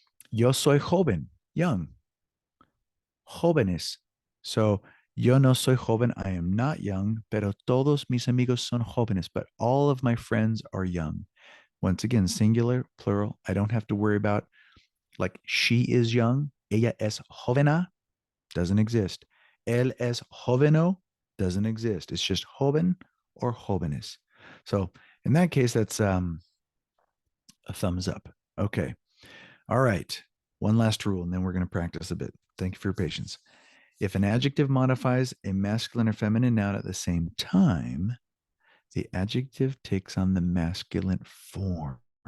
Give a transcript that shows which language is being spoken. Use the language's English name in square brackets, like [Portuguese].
[Spanish] Yo soy joven, young. Jóvenes. [English] So, [Spanish] yo no soy joven, [English] I am not young, [Spanish] pero todos mis amigos son jóvenes, [English] but all of my friends are young. Once again, singular, plural. I don't have to worry about like she is young. [Spanish] Ella es jovena, [English] doesn't exist. [Spanish] Él es joveno, [English] doesn't exist. It's just joven or jóvenes. So in that case, that's a thumbs up. Okay. All right. One last rule, and then we're going to practice a bit. Thank you for your patience. If an adjective modifies a masculine or feminine noun at the same time, the adjective takes on the masculine form.